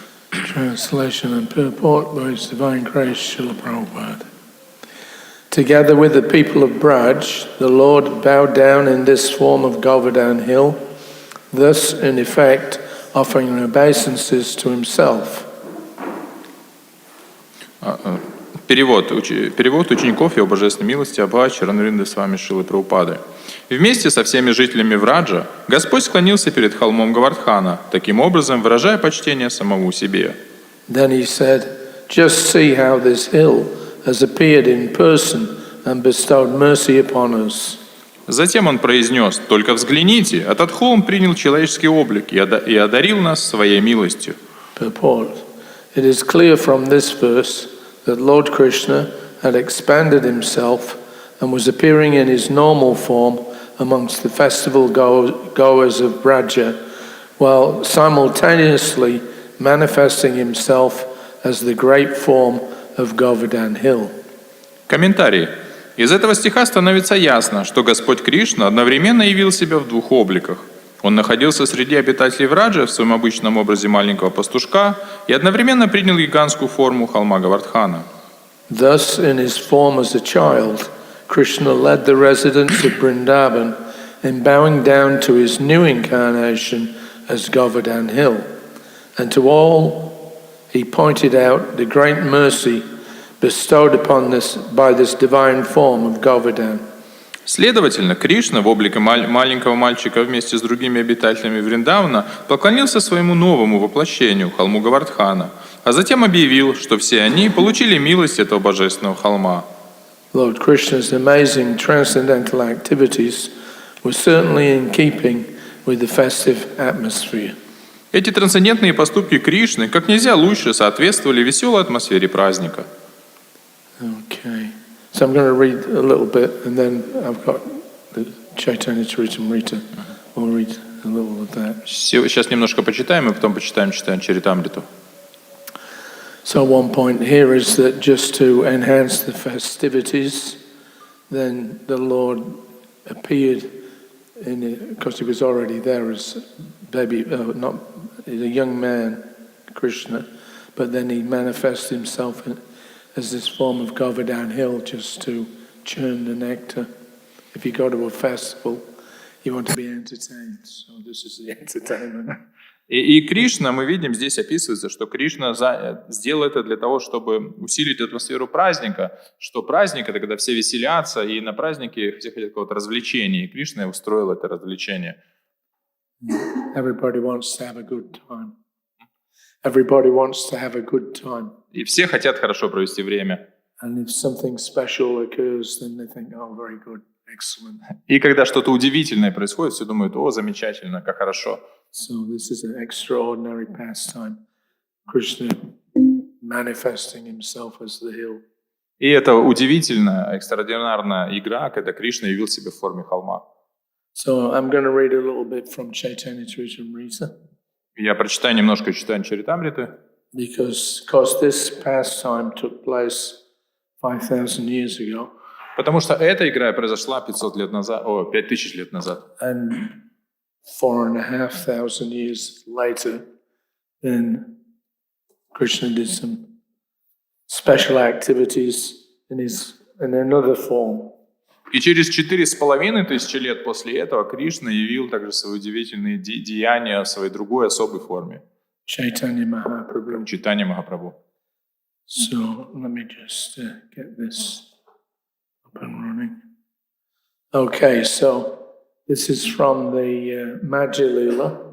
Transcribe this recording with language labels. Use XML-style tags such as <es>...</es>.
<en>Translation and purport by His Divine Grace, Srila Prabhupada. Together with the people of Braj, the Lord bowed down in this form of Govardhan hill, thus in effect offering obeisances to Himself.</en> <ru>Перевод учеников Его Божественной милости Абха Чаранаринды с вами Шрилы Прабхупады. Вместе со всеми жителями Враджа Господь склонился перед холмом Гавардхана, таким образом выражая почтение самому себе.</ru> <en>Then He said, "Just see how this hill has appeared in person and bestowed mercy upon us."</en> <ru>Затем Он произнес: «Только взгляните, этот холм принял человеческий облик и одарил нас своей милостью».</ru> <en>Purport. It is clear from this verse that Lord Krishna had expanded Himself and was appearing in His normal form amongst the festival goers of Braja, while simultaneously manifesting Himself as the great form of Govardhan Hill.</en> <ru>Комментарий. Из этого стиха становится ясно, что Господь Кришна одновременно явил себя в двух обликах. Он находился среди обитателей Враджа в своем обычном образе маленького пастушка и одновременно принял гигантскую форму холма Гавардхана.</ru> <en>Thus, in His form as a child, Krishna led the residents of Vrindavan in bowing down to His new incarnation as Govardhan Hill. And to all He pointed out the great mercy bestowed upon this by this divine form of Govardhan.</en> <ru>Следовательно, Кришна в облике маленького мальчика вместе с другими обитателями Вриндавана поклонился своему новому воплощению, холму Гавардхана, а затем объявил, что все они получили милость этого божественного холма.</ru> <en>Lord Krishna's amazing transcendental activities were certainly in keeping with the festive atmosphere.</en> <ru>Эти трансцендентные поступки Кришны как нельзя лучше соответствовали веселой атмосфере праздника.</ru> <en>Okay. So I'm going to read a little bit, and then I've got the Chaitanya Charitamrita. We'll read a little of that.</en> <ru>Сейчас немножко почитаем, и потом почитаем Чаритамриту.</ru> <en>So one point here is that just to enhance the festivities, then the Lord appeared because he was already there as he's a young man, Krishna, but then he manifests himself as this form of Govardhan Hill just to churn the nectar. If you go to a festival, you want to be entertained, so this is the entertainment.</en> <ru>И Кришна, мы видим, здесь описывается, что Кришна сделал это для того, чтобы усилить атмосферу праздника, что праздник — это когда все веселятся, и на празднике все хотят какого-то развлечения, и Кришна устроил это развлечение.</ru> <en>Everybody wants to have a good time. Everybody wants to have a good time.</en> <ru>И все хотят хорошо провести время.</ru> <en>And if something special occurs, then they think, oh, very good, excellent.</en> <ru>И когда что-то удивительное происходит, все думают: о, замечательно, как хорошо.</ru> <en>So this is an extraordinary pastime. Krishna manifesting himself as the hill.</en> <ru>И это удивительная, экстраординарная игра, когда Кришна явил себя в форме холма.</ru> <en>So I'm going to read a little bit from Chaitanya Charitamrita.</en> <ru>Я прочитаю немножко Чайтанья Чаритамриты.</ru> <en>Because this pastime took place 5,000 years ago.</en> <ru>Потому что эта игра произошла 5000 лет назад.</ru> <en>And 4,500 years later, then Krishna did some special activities in another form.</en> <ru>И через 4500 лет после этого Кришна явил также свои удивительные деяния в своей другой особой форме.</ru> <en>Chaitanya Mahaprabhu.</en> <ru>Чайтанья Махапрабху.</ru> <en>So let me just get this up and running. Okay, so this is from the Madhya Lila,</en>